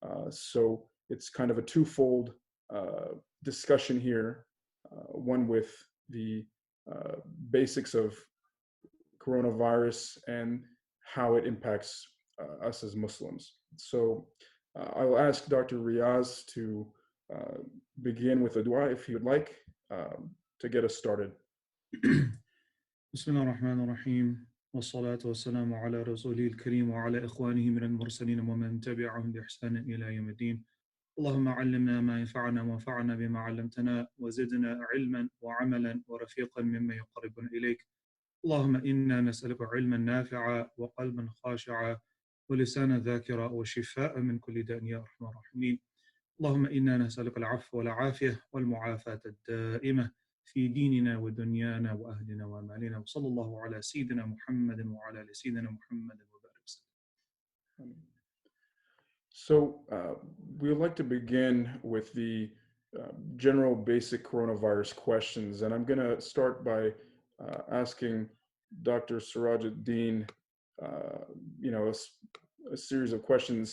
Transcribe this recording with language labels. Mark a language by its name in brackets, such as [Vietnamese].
[English] So it's kind of a twofold discussion here, one with the basics of coronavirus and how it impacts us as Muslims. So I will ask Dr. Riaz to begin with a dua if he would like to get us started. [Arabic] بسم الله الرحمن الرحيم والصلاة والسلام على رسوله الكريم وعلى إخوانه من المرسلين ومن تبعهم بإحسان إلى يوم الدين. اللهم علمنا ما ينفعنا وانفعنا بما علمتنا وزدنا علما وعملا ورفيقا مما يقربنا إليك. اللهم إنا نسألك علما نافعا وقلبا خاشعا ولسانا ذاكرا وشفاء من كل داء يا أرحم الراحمين. اللهم إنا نسألك العفو والعافية والمعافاة الدائمة في ديننا ودنيانا وأهلنا ومالنا وصلى الله على سيدنا محمد وعلى آل سيدنا محمد وبارك وسلم. [English] So we would like to begin with the general basic coronavirus questions. And I'm going to start by asking Dr. Sirajuddin, a series of questions.